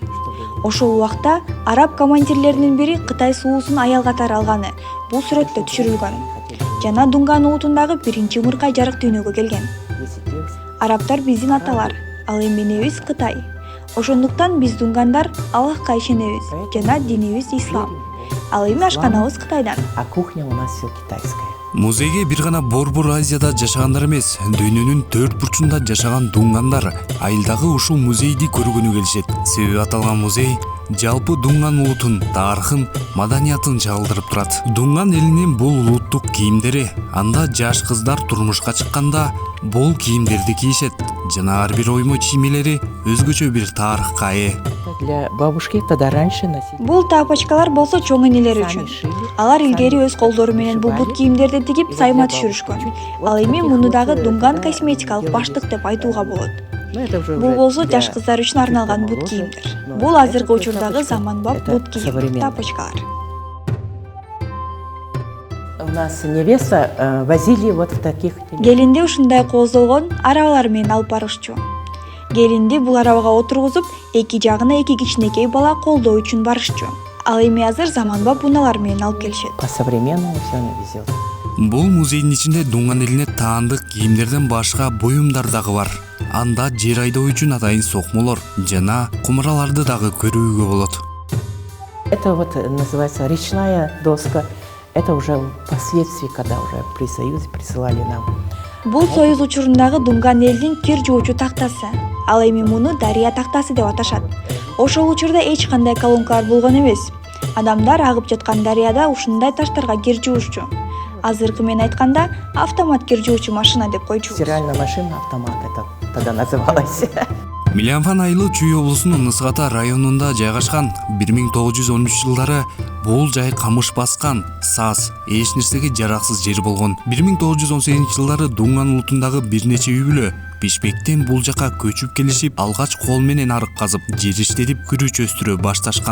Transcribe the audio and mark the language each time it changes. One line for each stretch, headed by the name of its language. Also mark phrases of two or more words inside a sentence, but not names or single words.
Kyrgyz: Ошол убакта араб командирлеринин бири Кытай сулуусун аял катары алганы бул сүрөттө түшүрүлгөн. Жана Дунган улутундагы биринчи мыркай жарык дүйнөгө келген. Арабтар биздин аталар, ал эми энебиз Кытай. Ошондуктан биз Дунгандар Аллахка ишенебиз жана динибиз ислам. Ал эми ашканабыз Кытайдан.
Russian: А кухня у нас все китайская.
Kyrgyz: Музейге бир гана Борбор Азияда жашагандар эмес, дүйнөнүн 4 бурчунда жашаган Дунгандар айылдагы ушул музейди көргөнү келишет. Себеби аталган музей жалпы Дунган улутун тарыхын, маданиятын чагылдырып турат. Дунган элинин бул улуттук кийимдери, анда жаш кыздар турмушка чыкканда бул кийимдерди кийишет. Жана ар бир оймо чиймелери өзгөчө бир тарыхка ээ.
Russian: Для бабушки тогда раньше носили.
Kyrgyz: Бул тапочкалар болсо чоң энелер үчүн. Алар илгери өз колдору менен бул бут кийимдерди тигип сайма түшүрүшкөн. Ал эми муну дагы Дунган косметикалык баштык деп айтууга болот. Бул болсо жаш кыздар үчүн арналган бут кийимдер. Бул азыркы учурдагы заманбап бут кийим, тапочкалар.
Russian: У нас невеста возили вот в таких.
Kyrgyz: Келинди ушундай кооздолгон арабалар менен алып барышчу. Келинди бул арабага отургузуп, эки жагына эки кичинекей бала колдоо үчүн барышчу. Ал эми азыр заманбап унаалар менен алып келишет.
Russian: По-современному все она везет.
Kyrgyz: Бул музейдин ичинде Дунган элине таандык кийимдерден башка буюмдар дагы бар. Анда жер айдоо үчүн атайын сокмолор жана кумураларды дагы көрүүгө болот.
Russian: Это вот называется речная доска. Это уже впоследствии, когда уже при Союзе присылали нам.
Kyrgyz: Бул Союз учурундагы Дунган элинин кир жуучу тактасы. Ал эми муну дарыя тактасы деп аташат. Ошол учурда эч кандай колонкалар болгон эмес. Адамдар агып жаткан дарыяда ушундай таштарга кир жуушчу. Азыркы менен айтканда автомат кир жуучу машина деп койчубуз.
Russian: Стиральная машина, автомат это тогда называлось.
Kyrgyz: Милианфан айылы Чүй облусунун Ысгата районунда жайгашкан. 1913-жылдары бул жай камыш баскан, саз, эч нерсеге жараксыз жер болгон. 1918-жылдары Дунган улутундагы бир нече үй бүлө Бишкектен бул жака көчүп келишип, алгач кол менен арык казып, жер иштедип күрүч өстүрө башташкан.